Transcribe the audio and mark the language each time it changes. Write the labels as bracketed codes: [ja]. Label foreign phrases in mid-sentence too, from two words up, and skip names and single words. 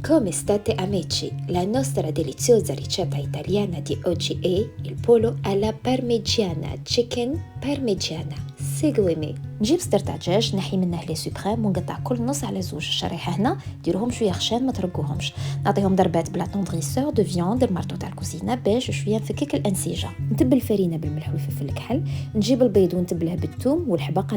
[it] Come state amici? La nostra deliziosa ricetta italiana di oggi è il pollo alla parmigiana, [en] chicken parmigiana. [it] Seguimi. [ar] نجيب صدر تاع دجاج نحي منه [fr] les suprêmes [ar] ونقطع كل نص على زوج. الشريحه هنا ديروهم شويه خشان ما ترقوهمش. نعطيهم ضربات بلا [fr] attendrisseur de viande [ar] المارطو تاع الكوزينه باش شويه نفكك الانسجه. نتبل الفرينه بالملح والفلفل الكحل. نجيب البيض ونتبله بالثوم والحبق.